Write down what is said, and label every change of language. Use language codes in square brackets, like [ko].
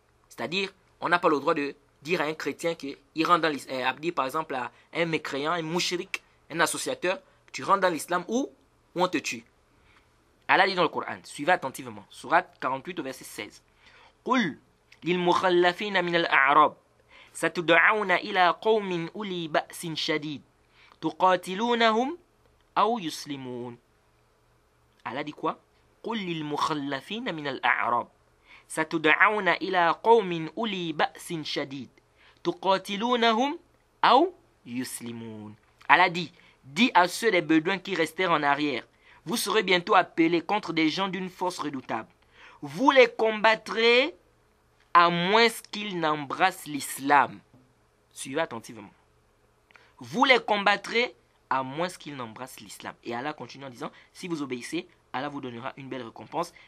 [fr] C'est-à-dire, on n'a pas le droit de dire à un chrétien qu'il rentre dans l'islam, dire par exemple à un mécréant, un mouchirik, un associateur, tu rentres dans l'islam ou on te tue. Allah dit dans le Coran, suivez attentivement, sourate 48 au verset 16. [ar] قُلْ لِلْمُخَلَّفِينَ مِنَ الْأَعْرَابِ ستدعون إلى قوم أولي بأس شديد تقاتلونهم أو يسلمون. [fr] Allah dit quoi? [ar] قل للمخلفين من الأعراب ستدعون إلى قوم أولي بأس شديد تقاتلونهم أو يسلمون. [fr] Allah dit, dis à ceux des Bédouins qui restèrent en arrière, vous serez bientôt appelés contre des gens d'une force redoutable. Vous les combattrez à moins qu'ils n'embrassent l'islam. Suivez attentivement. Vous les combattrez à moins qu'ils n'embrassent l'islam. Et Allah continue en disant, si vous obéissez, Allah vous donnera une belle récompense.